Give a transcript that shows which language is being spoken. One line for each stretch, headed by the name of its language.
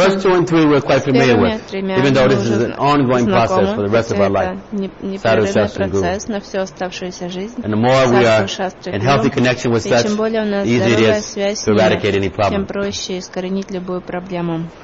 English: First two and three we're quite familiar with, even though this is an ongoing process for the rest of our life.
Russian: Непрерывный процесс на всю оставшуюся жизнь.
English: And the more we are in healthy connection with such, the easier it is to eradicate any problem.
Russian: Тем проще искоренить любую проблему.